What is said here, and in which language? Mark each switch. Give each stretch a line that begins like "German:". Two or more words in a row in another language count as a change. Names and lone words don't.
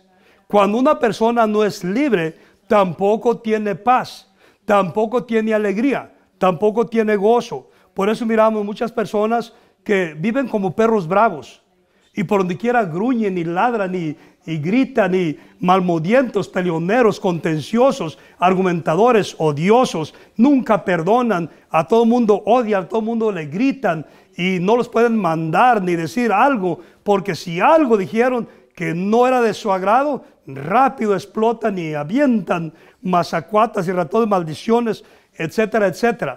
Spanish: Cuando una persona no es libre, tampoco tiene paz, tampoco tiene alegría, tampoco tiene gozo. Por eso miramos muchas personas que viven como perros bravos, y por donde quiera gruñen y ladran y gritan, y malmodientos, peleoneros, contenciosos, argumentadores, odiosos, nunca perdonan, a todo mundo odian, a todo mundo le gritan, y no los pueden mandar ni decir algo, porque si algo dijeron que no era de su agrado, rápido explotan y avientan mazacuatas y ratones, maldiciones, etcétera, etcétera.